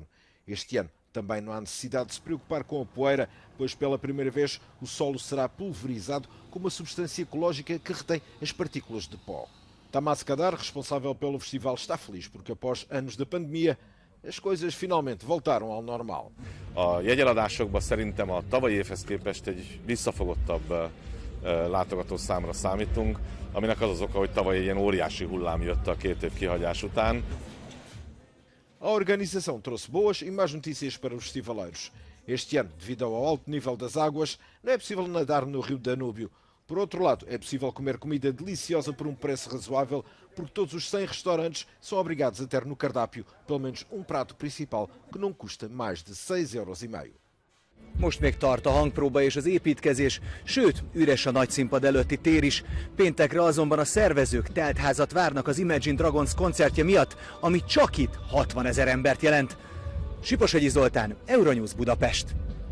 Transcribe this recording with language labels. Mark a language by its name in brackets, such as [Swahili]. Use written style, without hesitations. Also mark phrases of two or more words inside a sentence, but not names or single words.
[Portuguese] Este ano também não há necessidade de se preocupar com a poeira, pois pela primeira vez o solo será pulverizado com uma substância ecológica que retém as partículas de pó. Tamás Kadar, responsável pelo festival, está feliz porque após anos da pandemia, as coisas finalmente voltaram ao normal. [Hungarian] A jegyeladásokban szerintem a tavalyi évhez képest egy visszafogottabb látogatószámra számítunk, aminek az az oka, hogy tavaly egy ilyen óriási hullám jött a 2 év kihagyás után. [Portuguese] A organização trouxe boas e más notícias para os festivaleiros. Este ano, devido ao alto nível das águas, não é possível nadar no rio Danúbio. Por outro lado, é possível comer comida deliciosa por um preço razoável, porque todos os 100 restaurantes são obrigados a ter no cardápio pelo menos um prato principal que não custa mais de 6,5 €. [Hungarian] Most még tart a hangpróba és az építkezés, sőt, üres a nagyszínpad előtti tér is. Péntekre azonban a szervezők teltházat várnak az Imagine Dragons koncertje miatt, ami csak itt 60 000 embert jelent. Siposegyi Zoltán, Euronews Budapest.